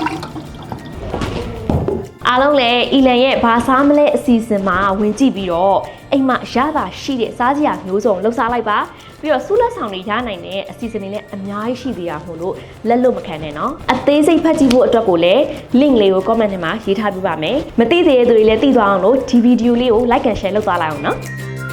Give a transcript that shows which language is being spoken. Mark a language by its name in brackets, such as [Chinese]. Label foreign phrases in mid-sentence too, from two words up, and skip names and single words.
[Burmese] အားလုံးလည်းအီလန်ရဲ့ဘာစားမလဲအစီအစဉ်မှာဝင်ကြည့်ပြီးတော့အိမ်မှာရတာရှိတဲ့စားစရာမျိုးစုံလှုပ်ရှားလိုက်ပါပြီးတော့စူးလက်ဆောင်တွေရနိုင်တဲ့အစီအစဉ်တွေလည်းအများကြီးရှိသေးတာမို့လို့လက်လွတ်မခံနဲ့နော်အသေးစိတ်ဖတ်ကြည့်ဖို့အတွက်ကိုလည်း link လေးကို comment ထဲမှာရေးထားပြပါမယ်မသိသေးတဲ့သူတွေလည်းသိသွားအောင်လို့ဒီဗီဒီယိုလေးကို [English] like and share [Burmese] လုပ်သွားလိုက်အောင်နော်